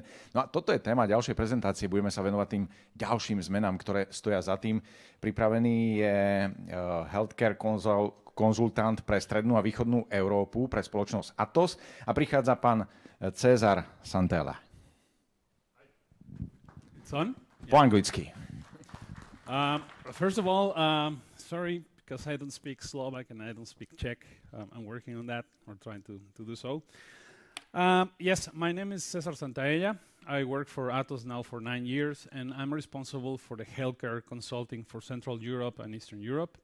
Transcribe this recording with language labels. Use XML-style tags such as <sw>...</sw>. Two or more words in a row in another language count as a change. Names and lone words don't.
<sk>No a toto je téma ďalšej prezentácie, budeme sa venovať tým ďalším zmenám, ktoré stoja za tým. Pripravený je healthcare konzultant pre strednú a východnú Európu, pre spoločnosť Atos a prichádza pán César Santaella.</sk> <en>It's on?</en> <sk>Po anglicky.</sk> <en>First of all, sorry, because I don't speak Slovak and I don't speak Czech. I'm working on that, or trying to do so. Yes, my name is César Santaella. I work for Atos now for 9 years, and I'm responsible for the healthcare consulting for Central Europe and Eastern Europe.</en>